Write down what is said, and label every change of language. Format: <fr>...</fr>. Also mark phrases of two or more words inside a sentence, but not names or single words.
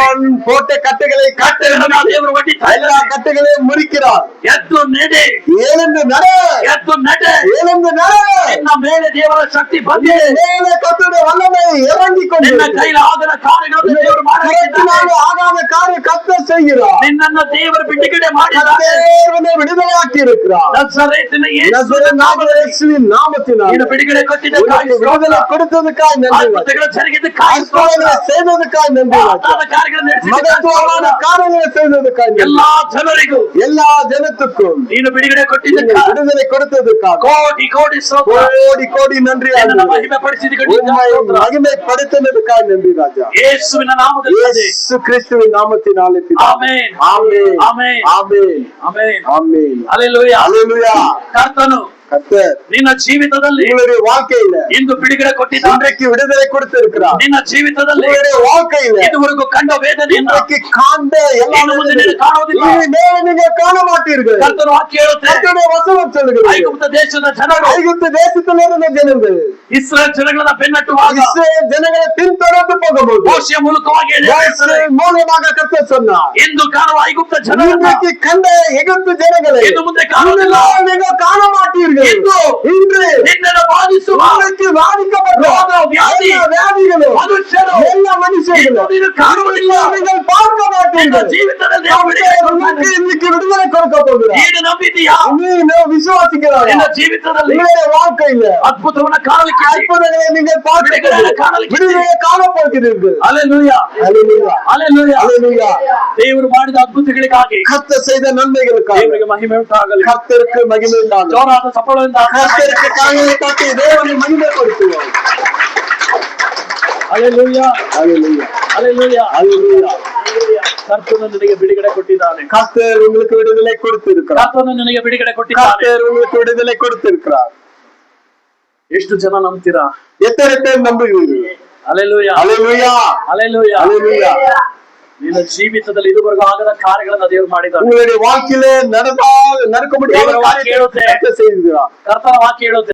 <ta>சாத்தான் போட்ட கட்டுகளை</ta> <kn>ಕಟ್ಟೆಗಳನ್ನ ದೇವರು ಒಡ್ಡಿತಾ</kn> <ta>எல்லா</ta> <kn>ಇದ್ದಾನೆ.</kn> <ta>கட்டுகளையும் முறிக்கிறார்.</ta> <kn>ಎದ್ದು ನಡೆ,</kn> <ta>எழுந்து நட,</ta> <kn>ಎದ್ದು ನಡೆ.</kn> <ta>எழுந்து நட.</ta> <kn>ನಿನ್ನ ಮೇಲೆ ದೇವರ ಶಕ್ತಿ ಬಂದಿದೆ.</kn> <ta>மேலே கர்த்தருடைய வல்லமை இறங்கிக் கொண்டு</ta> <kn>ನಿನ್ನ ಕೈಲಿ ಆಗದ ಕಾರ್ಯಗಳನ್ನು ದೇವರು ಮಾಡಿದ್ದಾನೆ.</kn> <ta>ஆகாத காரியம் கர்த்தர் செய்கிறார்.</ta> <kn>ನಿನ್ನನ್ನು ದೇವರು ಬಿಡುಗಡೆ ಮಾಡಿದ್ದಾನೆ.</kn> <ta>தேவனை விடுதலையாக்கி இருக்கிறார்.</ta> <kn>ನಜರೇತಿನ</kn> <ta>இயேசுவின் நாமத்தினால்</ta> <kn>ನೀನು ಬಿಡುಗಡೆ ಕೊಟ್ಟಿದ್ದಕ್ಕಾಗಿ</kn> <ta>விடுதலை கொடுத்ததுக்காக நன்றி.</ta> <kn>ಅದ್ಭುತಗಳು ಜರುಗಿದ್ದಕ್ಕಾಗಿ</kn> <ta>அற்புதங்களை செய்ததுக்காக நன்றி.</ta> <kn>ಮಹತ್ತಾದ ಕಾರ್ಯಗಳನ್ನು</kn> <ta>மகத்துவமான</ta> <kn>ನಡೆಸಿದ್ದಕ್ಕಾಗಿ</kn> <ta>காரியங்களை செய்ததுக்காக நன்றி.</ta> <kn>ಎಲ್ಲಾ ಜನರಿಗೂ</kn> <ta>எல்லா ஜனத்துக்கும்</ta> <kn>ನೀನು ಬಿಡುಗಡೆ ಕೊಟ್ಟಿದ್ದಕ್ಕಾಗಿ</kn> <ta>விடுதலை கொடுத்ததுக்காக</ta> <kn>ಕೋಟಿ ಕೋಟಿ ಸ್ತೋತ್ರ.</kn> <ta>கோடி கோடி நன்றி.</ta> <kn>ನಿನ್ನನ್ನು ಮಹಿಮೆ ಪಡಿಸಿದ್ದಕ್ಕೆ</kn> <ta>மகிமைப்படுத்தினதுக்காக நன்றி ராஜா.</ta> <kn>ಯೇಸುವಿನ ನಾಮದಲ್ಲಿ</kn> <ta>இயேசு கிறிஸ்துவின் நாமத்தினாலே பிதாவே.</ta> <kn>ಆಮೆನ್</kn> <ta>ஆமென்.</ta> <kn>ಆಮೆನ್</kn> <ta>ஆமென்.</ta> <kn>ಆಮೆನ್.</kn> <ta>ஆமென்.</ta> <kn>ಹಲ್ಲೆಲೂಯಾ.</kn> <ta>ஹல்லேலூயா.</ta> <kn>ಕರ್ತನು</kn> <ta>கர்த்தர்</ta> <kn>ನಿನ್ನ ಜೀವಿತದಲ್ಲಿ</kn> <ta>உங்களுடைய வாழ்க்கையில</ta> <kn>ಇಂದು ಬಿಡುಗಡೆ ಕೊಟ್ಟಿದ್ದಾನೆ.</kn> <ta>இன்றைக்கு விடுதலை கொடுத்திருக்கிறார்.</ta> <kn>ನಿನ್ನ ಜೀವಿತದಲ್ಲಿ</kn> <ta>உங்களுடைய வாழ்க்கையில</ta> <kn>ಇದುವರೆಗೂ ಕಂಡ ವೇದನೆಯಿಂದ</kn> <ta>இன்றைக்கு காண்ட எல்லா</ta> <kn>ಇನ್ನು ಮುಂದೆ ನೀನು ಕಾಣುವುದಿಲ್ಲ.</kn> <ta>இனிமேல் நீங்கள் காண மாட்டீர்கள்.</ta> <kn>ಕರ್ತನು ವಾಕ್ಯ ಹೇಳುತ್ತೆ,</kn> <ta>கர்த்தருடைய வசனம் சொல்லுகிறது,</ta> <kn>ಐಗುಪ್ತ ದೇಶದ ಜನರು</kn> <ta>ஐகுப்து தேசத்திலிருந்த ஜனங்கள்</ta> <kn>ಇಸ್ರೇಲ್ ಜನಗಳನ್ನ ಬೆನ್ನಟ್ಟುವಾಗ</kn> <ta>இஸ்ரவேல் ஜனங்களை பின்தொடர்ந்து போகும்போது</ta> <kn>ಮೋಶೆಯ ಮೂಲಕವಾಗಿ ಹೇಳ್ತಾರೆ,</kn> <ta>மூலமாக கர்த்தர் சொன்னார்,</ta> <kn>ಇಂದು ಕಾಣುವ ಐಗುಪ್ತ ಜನರನ್ನ</kn> <ta>இன்றைக்கு கண்ட எகிப்து ஜனங்களை</ta> <kn>ಇನ್ನು ಮುಂದೆ ಕಾಣುವುದಿಲ್ಲ.</kn> <ta>நீங்கள் காண மாட்டீர்கள். இன்று</ta> <kn>ನಿನ್ನನ್ನು ಬಾಧಿಸುವ</kn> <ta>இன்றைக்கு பாதிக்கப்பட்ட</ta> <kn>ರೋಗ, ವ್ಯಾಧಿ,</kn> <ta>எல்லா வியாதிகளும்</ta> <kn>ಮನುಷ್ಯರು</kn> <ta>எல்லா மனுஷர்களும்</ta> <kn>ನೀನು ಕಾಣುವುದಿಲ್ಲ.</kn> <ta>நீங்கள் பார்க்க</ta> <kn>ನಿನ್ನ</kn> <ta>மாட்டீர்கள்.</ta> <kn>ಜೀವಿತದಲ್ಲಿ</kn> <ta>உங்களுக்கு இன்னைக்கு விடுதலை கொடுக்க போகிறார்.</ta> <kn>ನೀನು ನಂಬಿದೀಯಾ?</kn> <ta>நீ விசுவாசிக்கிறாய்.</ta> <kn>ನಿನ್ನ ಜೀವಿತದಲ್ಲಿ</kn> <ta>உங்களுடைய வாழ்க்கையில</ta> <kn>ಅದ್ಭುತವನ್ನ ಕಾಣಲಿಕ್ಕೆ</kn> <ta>அற்புதங்களை நீங்கள் பார்க்க விடுதலையை காண போகிறீர்கள்.</ta> <kn>ಹಲ್ಲೆಲೂಯಾ.</kn> <ta>ஹல்லேலூயா.</ta> <kn>ಹಲ್ಲೆಲೂಯಾ.</kn> <ta>ஹல்லேலூயா.</ta> <kn>ದೇವರು ಮಾಡಿದ ಅದ್ಭುತಗಳಿಗಾಗಿ</kn> <ta>கர்த்தர் செய்த நன்மைகளுக்காக</ta> <kn>ದೇವರಿಗೆ ಮಹಿಮೆ ಉಂಟಾಗಲಿ.</kn> <ta>கர்த்தருக்கு மகிமை உண்டாகட்டும்.</ta> <kn>ಜೋರಾದ ಸಫಲದಿಂದ</kn> <ta>கர்த்தருக்கு காணியை தட்டி தேவனை மகிமைப்படுத்துவோம்.</ta> <kn>ಹಲ್ಲೆಲೂಯಾ,</kn> <ta>Hallelujah.</ta> <kn>ಹಲ್ಲೆಲೂಯಾ.</kn> <ta>Hallelujah.</ta> <kn>ಕರ್ತನು ನಿನಗೆ ಬಿಡುಗಡೆ ಕೊಟ್ಟಿದ್ದಾನೆ.</kn> <ta>கர்த்தர் உங்களுக்கு விடுதலை கொடுத்திருக்கிறார்.</ta> <kn>ಕರ್ತನು ನಿನಗೆ ಬಿಡುಗಡೆ ಕೊಟ್ಟಿದ್ದಾನೆ.</kn> <ta>கர்த்தர் உங்களுக்கு விடுதலை கொடுத்திருக்கிறார்.</ta> <kn>ಎಷ್ಟು ಜನ ನಂಬ್ತೀರಾ?</kn> <ta>எத்தனை பேர் நம்புகிறீர்கள்?</ta> <kn>ಹಲ್ಲೆಲೂಯಾ,</kn> <ta>Hallelujah.</ta> <kn>ಹಲ್ಲೆಲೂಯಾ.</kn> <ta>Hallelujah.</ta> <kn>ನಿನ್ನ ಜೀವಿತದಲ್ಲಿ ಇದುವರೆಗೂ ಆಗದ ಕಾರ್ಯಗಳನ್ನ ದೇವರು ಮಾಡಿದ್ದಾನೆ.</kn> <ta>உங்களுடைய வாழ்க்கையிலே நடக்க முடியாத தேவர வாக்கு காரியத்தை கர்த்தர் செய்கிறார்.</ta> <kn>ಕರ್ತನ ವಾಕ್ಯ ಹೇಳುತ್ತೆ.</kn>